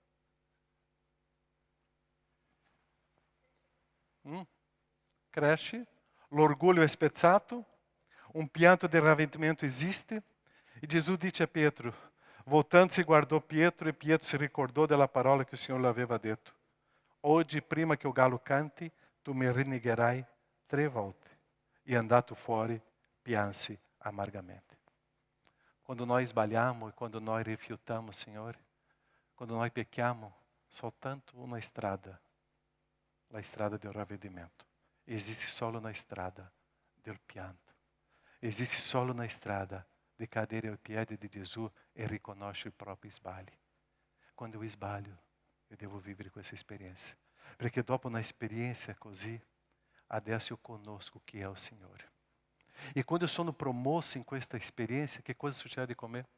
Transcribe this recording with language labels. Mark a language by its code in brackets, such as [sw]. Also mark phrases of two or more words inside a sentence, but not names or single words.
[it] Cresce, l'orgoglio è spezzato, un pianto di ravvedimento esiste e Gesù dice a Pietro, [pt] Voltando-se, guardou [it] Pietro e Pietro se ricordou della parola che il Signore le aveva detto. Oggi, prima che [pt] o galo [it] canti, tu mi rinnegherai 3 volte. E andato fuori, pianse amargamente. [pt] Quando nós sbagliamo e quando nós rifiutamos, Signore, quando nós [it] pecchiamo, soltanto [pt] uma estrada, a estrada do ravvedimento. Existe solo na estrada [it] del pianto. [pt] Existe solo na estrada de [it] cadere ai piedi di Gesù e riconosce i propri sbagli. Quando eu sbaglio, [pt] eu devo [it] vivere questa esperienza. Perché dopo una esperienza così, adesso io conosco chi è il Signore. E quando eu sono promosso in questa esperienza, che cosa succede con me?